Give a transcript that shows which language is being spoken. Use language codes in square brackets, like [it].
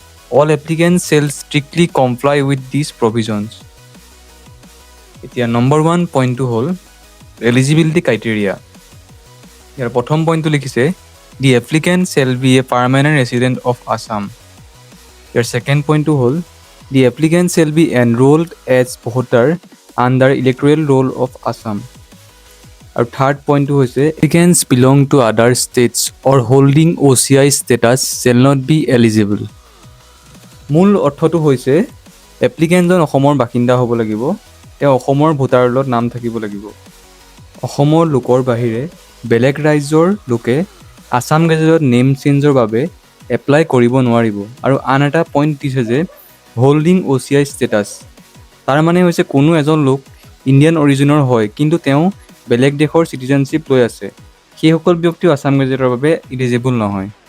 [en] All applicants shall strictly comply with these provisions. [as] এতিয়া number 1 পইণ্টটো হ'ল এলিজিবিলিটি ক্ৰাইটেৰিয়া। ইয়াৰ প্ৰথম পইণ্টটো লিখিছে [en] The applicant shall be a permanent resident of Assam. [as] Year second পইণ্টটো হ'ল [en] the applicant shall be enrolled as voter under electoral roll of Assam. Our third point is applicants belong to other states or holding OCI status shall not be eligible. [as] মূল অৰ্থটো হৈছে এপ্লিকেণ্টজন অসমৰ বাসিন্দা হ'ব লাগিব, তেওঁ অসমৰ ভোটাৰ ৰোলত নাম থাকিব লাগিব। অসমৰ লোকৰ বাহিৰে বেলেগ ৰাজ্যৰ লোকে আছাম গেজেটত নেম চেঞ্জৰ বাবে এপ্লাই কৰিব নোৱাৰিব। আৰু আন এটা পইণ্ট দিছে যে হোল্ডিং OCI ষ্টেটাছ, তাৰ মানে হৈছে কোনো এজন লোক ইণ্ডিয়ান অৰিজিনৰ হয় কিন্তু তেওঁ বেলেগ দেশৰ চিটিজেনশ্বিপ লৈ আছে, সেইসকল ব্যক্তিও আছাম গেজেটৰ বাবে ইলিজিবল নহয়।